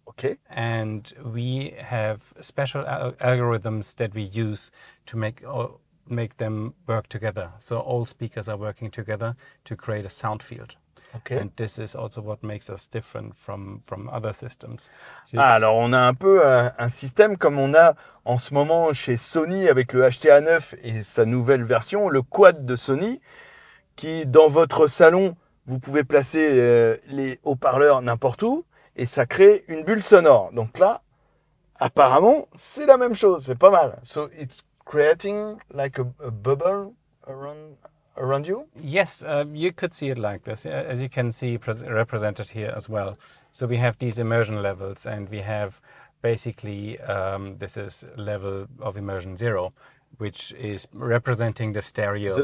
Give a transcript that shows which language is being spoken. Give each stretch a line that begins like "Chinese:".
English: Okay. And we have special algorithms that we use to make them work together. So all speakers are working together to create a sound field. Okay. And this is also what makes us different from other systems. So
French: Alors on a un peu un système comme on a en ce moment chez Sony avec le HTA9 et sa nouvelle version, le quad de Sony, qui dans votre salon, vous pouvez placer les haut-parleurs n'importe où et ça crée une bulle sonore. Donc là, apparemment, c'est la même chose, c'est pas mal.
English: So it's creating like a bubble around you? yes, you could see it like this, as you can see represented here as well. So we have these immersion levels, and we have basically, this is level of immersion 0, which is representing the stereo.